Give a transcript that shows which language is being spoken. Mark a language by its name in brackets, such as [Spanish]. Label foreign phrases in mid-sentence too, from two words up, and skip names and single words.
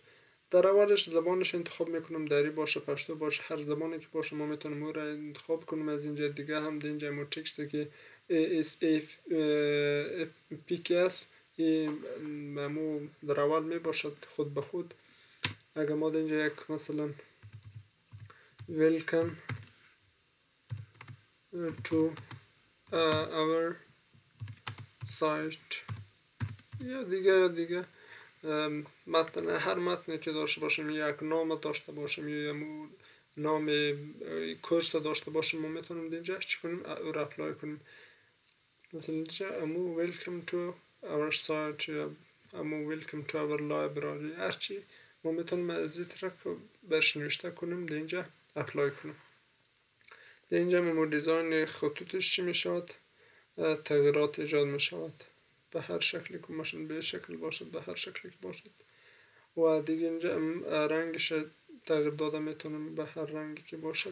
[Persian] در اولش زبانش انتخاب میکنم، دری باشه پشتو باشه، هر زبانی که باشه ما میتونیم او را انتخاب کنیم. از اینجا دیگه هم در اینجا ما تکستی که ASAPKS مو در اول می باشد خود به خود. اگر ما در اینجا یک مثلا [English] welcome to our site [Persian] یا دیگه متن، هر متنی که داشته باشیم، یک نام داشته باشیم یا نام کورس داشته باشیم، ما میتونیم اینجا چی کنیم او را اپلای کنیم. مثلا اینجا امو [English] welcome to our site [Persian] یا امو [English] welcome to our library، [Persian] هرچی ما میتونیم از این طرف برش نوشته کنیم در اینجا اپلای کنیم. در اینجا ما دیزاین خطوطش چی میشود تغییرات ایجاد میشود به هر شکلی که باشد، به شکل باشد، به هر شکلی که باشد. و دیگه اینجا رنگش تغییر داده میتونیم به هر رنگی که باشد.